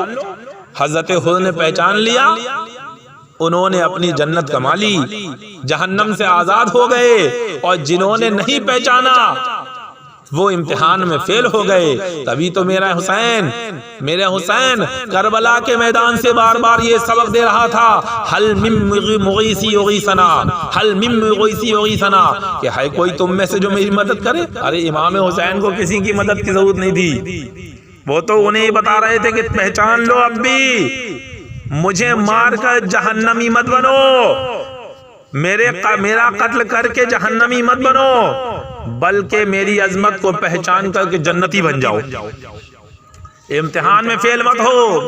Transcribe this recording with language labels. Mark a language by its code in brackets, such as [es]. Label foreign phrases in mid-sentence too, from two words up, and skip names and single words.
[ur] حضرت حسین نے پہچان لیا، انہوں نے اپنی جنت کما لی، جہنم سے آزاد ہو گئے، اور جنہوں نے نہیں پہچانا وہ امتحان میں فیل ہو گئے۔ تبھی تو میرا حسین کربلا کے میدان سے بار بار یہ سبق دے رہا تھا، [ar] حل من مغیثی یغیثنا، حل من مغیثی یغیثنا، [ur] کہ ہے کوئی تم میں سے جو میری مدد کرے۔ ارے امام حسین کو کسی کی مدد کی ضرورت نہیں تھی، وہ تو انہیں بتا رہے تھے کہ پہچان لو، اب بھی مجھے مار کر جہنمی مت بنو، میرا قتل کر کے جہنمی مت بنو، بلکہ میری عظمت کو پہچان کر کے جنتی بن جاؤ، امتحان میں فیل مت ہو۔